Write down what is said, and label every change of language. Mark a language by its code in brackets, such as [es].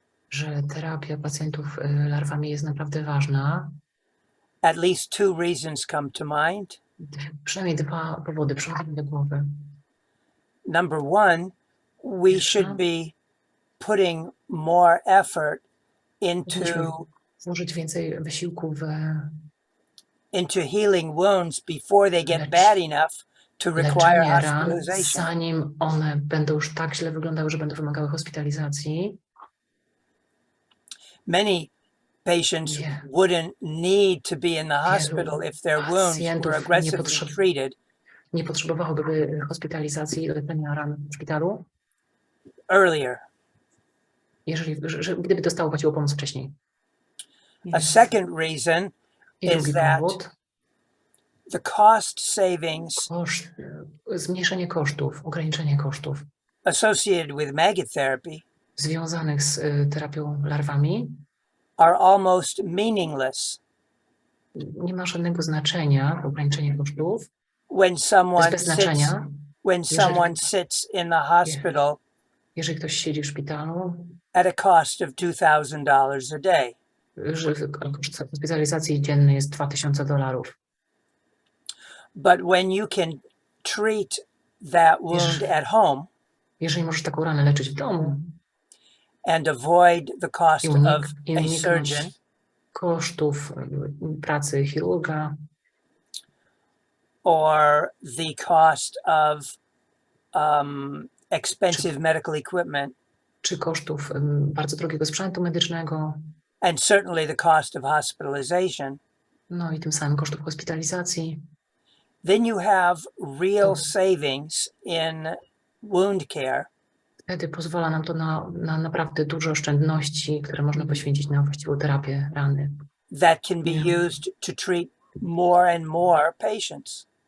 [pl] Że terapia pacjentów larwami jest naprawdę ważna. [en] At least two reasons come to mind. [pl] Przynajmniej dwa powody przychodzą do głowy. [en] Number one, we should be putting more effort into [pl] włożyć więcej wysiłku [en] into healing wounds before they get bad enough to require [pl] leczenie ran, [en] hospitalization. [pl] zanim one będą już tak źle wyglądały, że będą wymagały hospitalizacji. [en] Many patients wouldn't need to be in the hospital if their wounds were aggressively treated. [pl] Nie potrzebowałoby hospitalizacji, leczenia ran w szpitalu. [en] Earlier. [pl] Gdyby dostało chodziło o pomoc wcześniej. [en] A second reason is that the cost savings [pl] zmniejszenie kosztów, ograniczenie kosztów [en] associated with maggot therapy [pl] związanych z terapią larwami [en] are almost meaningless. [pl] Nie ma żadnego znaczenia ograniczenie kosztów. [en] When someone [pl] bez znaczenia, [en] sits in the hospital [pl] jeżeli ktoś siedzi w szpitalu [en] at a cost of $2,000 a day. [pl] Że koszt hospitalizacji dzienny jest $2,000. [en] But when you can treat that wound at home, [pl] jeżeli możesz taką ranę leczyć w domu [en] and avoid the cost of a surgeon, [pl] kosztów pracy chirurga, [en] or the cost of expensive medical equipment, [pl] czy kosztów bardzo drogiego sprzętu medycznego, [en] and certainly the cost of hospitalization, [pl] no i tym samym kosztów hospitalizacji, [en] then you have real savings in wound care. [pl] Wtedy pozwala nam to na naprawdę duże oszczędności, które można poświęcić na właściwą terapię rany. [en] That can be used to treat more and more patients.